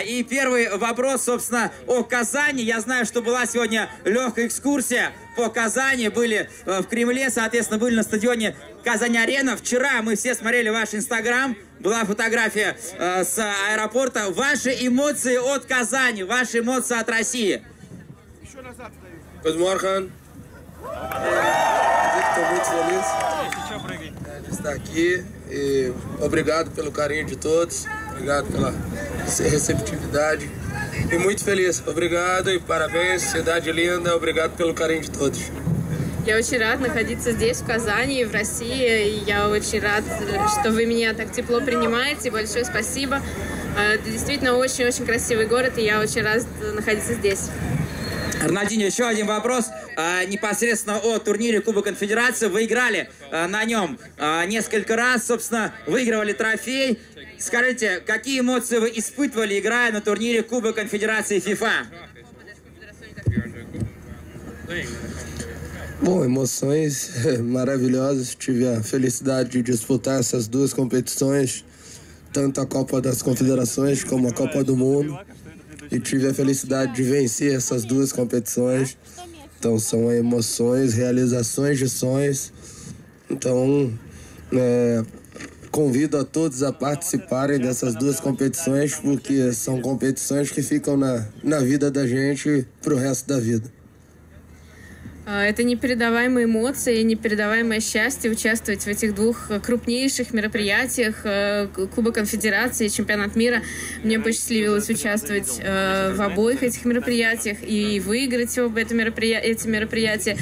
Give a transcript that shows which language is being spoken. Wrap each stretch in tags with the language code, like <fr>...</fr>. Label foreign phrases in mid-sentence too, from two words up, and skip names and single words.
<ru>И первый вопрос, собственно, о Казани. Я знаю, что была сегодня легкая экскурсия по Казани. Были в Кремле, соответственно, были на стадионе Казань-Арена. Вчера мы все смотрели ваш Инстаграм. Была фотография с аэропорта. Ваши эмоции от Казани, ваши эмоции от России. Еще назад.</ru> <nl>Goedemorgen.</nl> <pt>Estou muito feliz de estar aqui e obrigado pelo carinho de todos, obrigado pela receptividade e muito feliz. Obrigado и parabéns, cidade linda, obrigado pelo carinho de todos.</pt> <ru>Я очень рад находиться здесь, в Казани, в России. И я очень рад, что вы меня так тепло принимаете. Большое спасибо. Это действительно очень-очень красивый город, и я очень рад находиться здесь. Рональдиньо, еще один вопрос. Непосредственно о турнире Кубок Конфедерации. Вы играли на нем несколько раз, собственно, выигрывали трофей. Скажите, какие эмоции вы испытывали, играя на турнире Кубок Конфедерации FIFA?</ru> <pt>Bom, emoções maravilhosas. Tive a felicidade de disputar essas duas competições, tanto a Copa das Confederações como a Copa do Mundo. E tive a felicidade de vencer essas duas competições. Então são emoções, realizações de sonhos. Então convido a todos a participarem dessas duas competições, porque são competições que ficam na vida da gente pro resto da vida.</pt> <ru>Это непередаваемые эмоции, непередаваемое счастье участвовать в этих двух крупнейших мероприятиях, Кубок Конфедерации и Чемпионат мира. Мне посчастливилось участвовать в обоих этих мероприятиях и выиграть эти мероприятия.</ru>